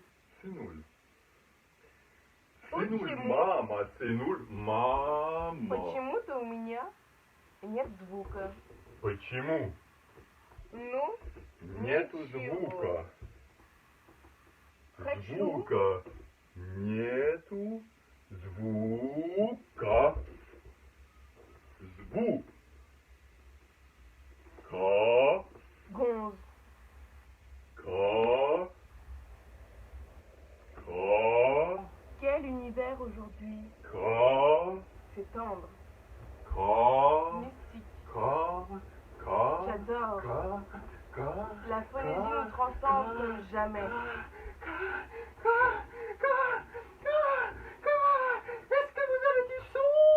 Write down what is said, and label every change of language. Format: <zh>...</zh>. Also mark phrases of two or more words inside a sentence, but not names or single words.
<fr>Semoule.</fr> <ru>Почему? Semoule, мама, semoule, мама. Почему-то у меня нет звука. Почему? Ну, Нету ничего. звука. Хочу. Звука. Нету звука. Звук. Ка. Gonze. Ка. Ка.</ru> <fr>Quel univers aujourd'hui?</fr> <ru>Ка.</ru> <fr>C'est tendre. mystique. Corps. J'adore. Corps. La phonésie nous transcende comme jamais. Est-ce que vous avez du son?</fr>